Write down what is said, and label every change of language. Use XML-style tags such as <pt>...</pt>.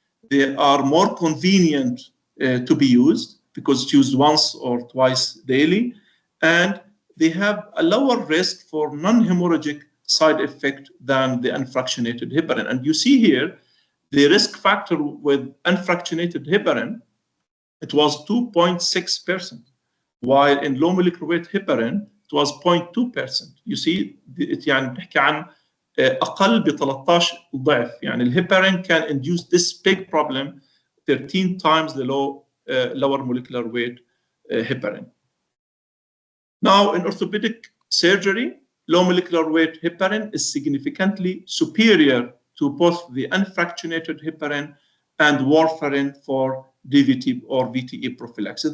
<en>They are more convenient to be used because it's used once or twice daily, and they have a lower risk for non-hemorrhagic side effect than the unfractionated heparin. And you see here the risk factor with unfractionated heparin, it was 2.6%, while in low molecular weight heparin it was 0.2%. You see,</en> <ar>يعني بنحكي عن أقل ب 13 ضعف. يعني الهيبارين</ar> <en>can induce this big problem 13 times the lower molecular weight heparin. Now, in orthopedic surgery, low molecular weight heparin is significantly superior to both the unfractionated heparin and warfarin for DVT or VTE prophylaxis.</en>